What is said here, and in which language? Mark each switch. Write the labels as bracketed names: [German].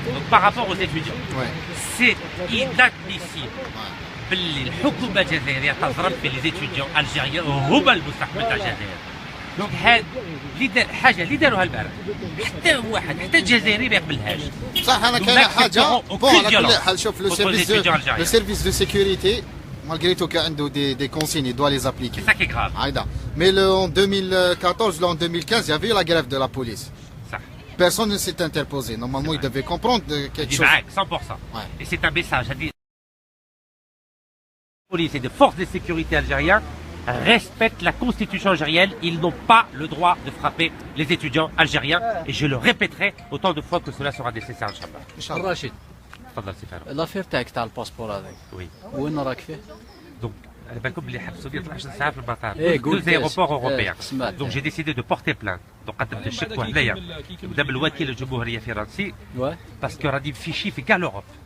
[French] Par rapport aux étudiants, c'est inadmissible [Arabic] باللي الحكومه الجزائريه تضرب في لي زيتيديون الجيريان هما المستقبل تاع الجزائر. دونك هاد حاجه اللي داروها البارح حتى واحد حتى الجزائري ما يقبلهاش. صح انا كاينه حاجه بون على كل حال. [French] شوف لو سيرفيس دو سيكوريتي malgré tout qu'il y a des consignes, il doit les appliquer. C'est ça qui est grave. Mais en 2014, en 2015, il y avait eu la grève de la police. Ça. Personne ne s'est interposé. Normalement, il devait comprendre quelque chose. 100%. Et c'est un message. Les polices et les forces de sécurité algériennes respectent la constitution algérienne. Ils n'ont pas le droit de frapper les étudiants algériens. Et je le répéterai autant de fois que cela sera nécessaire, Inch'Allah. [Arabic] راشد تفضل سي فاروق. لافير تاعك تاع الباسبور هذاك [French] وي [Arabic] وين راك فيه؟ دونك على بالكم بلي حبسوني 12 ساعه في المطار. إيه [French] دو زيروبور اوروبيان. [Arabic] سمعت. دونك جي ديسيدي دو بورتي بلان. دونك قدمت الشكوى هنايا قدام الوكيل الجمهوريه الفرنسي باسكو راني مفيشي في كاع لوروب.